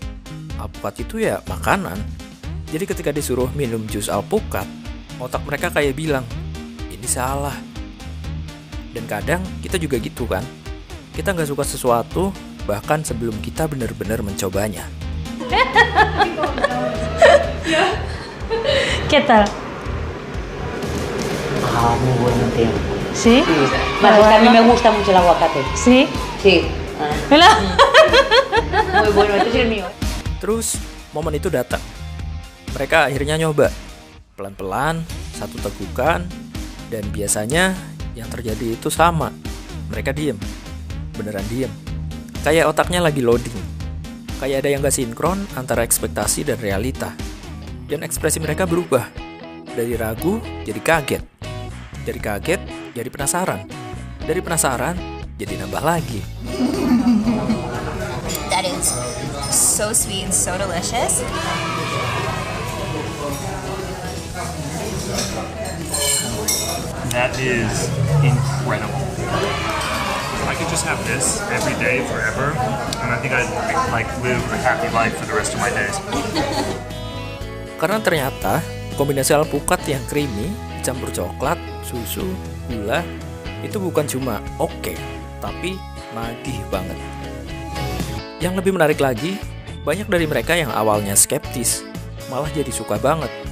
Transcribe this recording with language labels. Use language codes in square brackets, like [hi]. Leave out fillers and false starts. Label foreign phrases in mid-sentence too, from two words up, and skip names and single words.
[id] Alpukat itu ya makanan. Jadi ketika disuruh minum jus alpukat, otak mereka kayak bilang, ini salah. Dan kadang kita juga gitu kan. Kita nggak suka sesuatu bahkan sebelum kita benar-benar mencobanya. [es] ¿Qué tal? Ah, muy bueno, tío. ¿Sí? Sí. Vale, es que a mí me gusta mucho el aguacate. ¿Sí? Sí. Ah, ¿Verdad? muy bueno, este es el mío. [id] Terus momen itu datang. Mereka akhirnya nyoba. Pelan-pelan, satu tegukan, dan biasanya yang terjadi itu sama. Mereka diem. Beneran diem. Kayak otaknya lagi loading. Kayak ada yang gak sinkron antara ekspektasi dan realita. Dan ekspresi mereka berubah. Dari ragu jadi kaget. Dari kaget jadi penasaran. Dari penasaran jadi nambah lagi. [en] That is so sweet and so delicious. That is incredible. I could just have this every day forever, and I think I'd like live a happy life for the rest of my days. [id] Karena ternyata kombinasi alpukat yang creamy dicampur coklat, susu, gula itu bukan cuma oke, tapi nagih banget. Yang lebih menarik lagi, banyak dari mereka yang awalnya skeptis malah jadi suka banget.